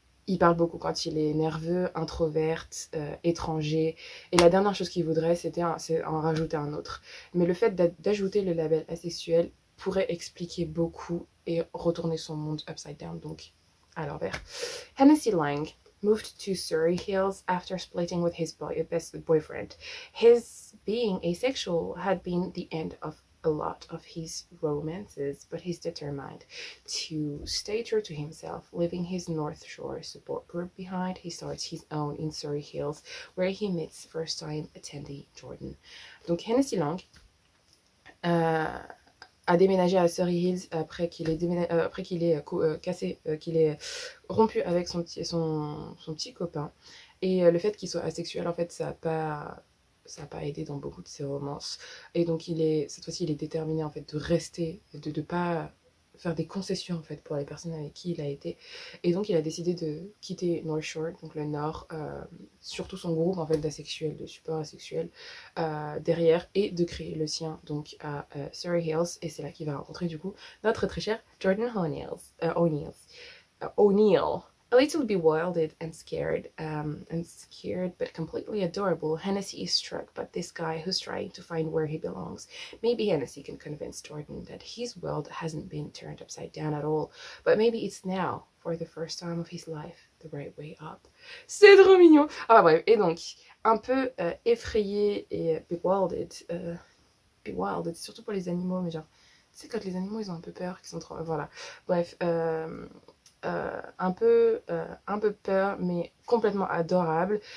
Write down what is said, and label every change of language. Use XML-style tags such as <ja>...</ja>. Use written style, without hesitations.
<fr>Il parle beaucoup quand il est nerveux, introverte, étranger. Et la dernière chose qu'il voudrait, c'est en rajouter un autre. Mais le fait d'ajouter le label asexuel pourrait expliquer beaucoup et retourner son monde</fr> <en>upside down,</en> <fr>donc à l'envers.</fr> <en>Hennessy Lang moved to Surrey Hills after splitting with his best boyfriend. His being asexual had been the end of a lot of his romances, but he's determined to stay true to himself. Leaving his North Shore support group behind, he starts his own in Surrey Hills, where he meets first time attendee Jordan.</en> <fr>Donc Hennessy Lang a déménagé à Surrey Hills après qu'il ait cassé, qu'il ait rompu avec son petit copain. Et le fait qu'il soit asexuel, en fait, ça a pas aidé dans beaucoup de ses romances. Et donc cette fois-ci, il est déterminé en fait de rester, de pas faire des concessions en fait pour les personnes avec qui il a été. Et donc il a décidé de quitter North Shore, donc le Nord, surtout son groupe en fait d'asexuels, de support asexuel derrière, et de créer le sien donc à Surrey Hills. Et c'est là qu'il va rencontrer du coup notre très cher Jordan O'Neill.</fr> <en>A little bewildered and scared, but completely adorable, Hennessy is struck by this guy who's trying to find where he belongs. Maybe Hennessy can convince Jordan that his world hasn't been turned upside down at all, but maybe it's now, for the first time of his life, the right way up.</en> <fr>C'est trop mignon. Ah bref, et donc, un peu effrayé et bewildered, surtout pour les animaux, mais genre, tu sais, quand les animaux ils ont un peu peur, qu'ils sont trop... Voilà, bref, un peu peur, mais complètement adorable.</fr>